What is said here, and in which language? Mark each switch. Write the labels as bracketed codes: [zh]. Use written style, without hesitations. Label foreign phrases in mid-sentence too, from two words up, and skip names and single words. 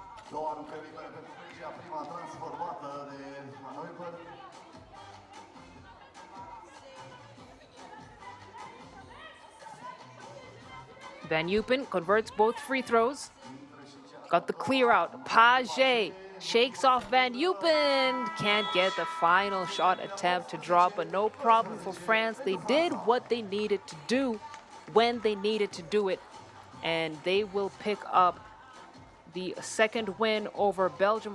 [ro] Două aruncări libere pentru Belgia, prima transformată de Anoiper. [en] Van Eupen converts both free throws. Got the clear out. Page shakes off Van Eupen. Can't get the final shot attempt to drop, but no problem for France. They did what they needed to do when they needed to do it, and they will pick up the second win over Belgium.